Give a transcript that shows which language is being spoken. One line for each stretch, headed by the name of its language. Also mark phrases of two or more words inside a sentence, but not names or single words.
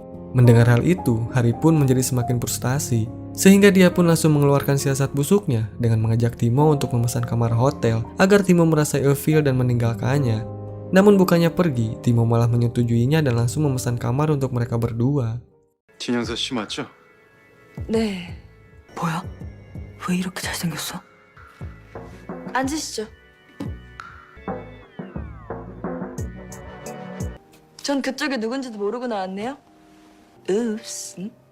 Indonesian: Mendengar hal itu, Hari pun menjadi semakin frustasi. Sehingga dia pun langsung mengeluarkan siasat busuknya dengan mengajak Timo untuk memesan kamar hotel agar Timo merasa ilfil dan meninggalkannya. Namun bukannya pergi, Timo malah menyetujuinya dan langsung memesan kamar untuk mereka berdua.
Korean: 진영서 씨 맞죠? 네. 뭐야? 왜 이렇게 잘생겼어? 앉으시죠. 전 그쪽이 누군지도 모르고 나왔네요. 읍스.